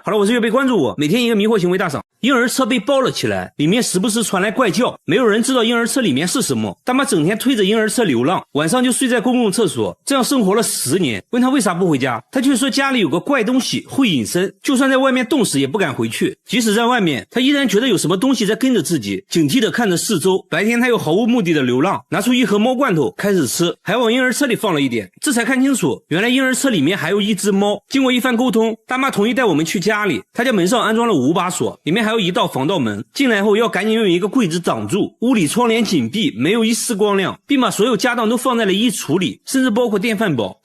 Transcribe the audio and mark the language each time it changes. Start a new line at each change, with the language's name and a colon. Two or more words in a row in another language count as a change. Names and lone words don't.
Chinese: 好了，我是月貝，關注我，每天一個迷惑行為大賞。嬰兒車被包了起來，裡面時不時傳來怪叫，沒有人知道嬰兒車裡面是什麼。大媽整天推着嬰兒車流浪，晚上就睡在公共廁所，這樣生活了10年。問他為啥不回家，他卻說家裡有個怪東西會隱身，就算在外面凍死也不敢回去。即使在外面，他依然覺得有什麼東西在跟着自己，警惕地看着四周。白天他又毫無目的的流浪，拿出一盒貓罐頭開始吃，還往嬰兒車裡放了一點，這才看清楚，原來嬰兒車裡面還有一隻貓。經過一番溝通，大媽同意帶我們去家裡，他家門上安裝了5把鎖，裡面還有一道防盜門，進來後要趕緊用一個櫃子擋住，屋裡窗簾緊閉，沒有一絲光亮，並把所有家當都放在了衣櫥裡，甚至包括電飯煲。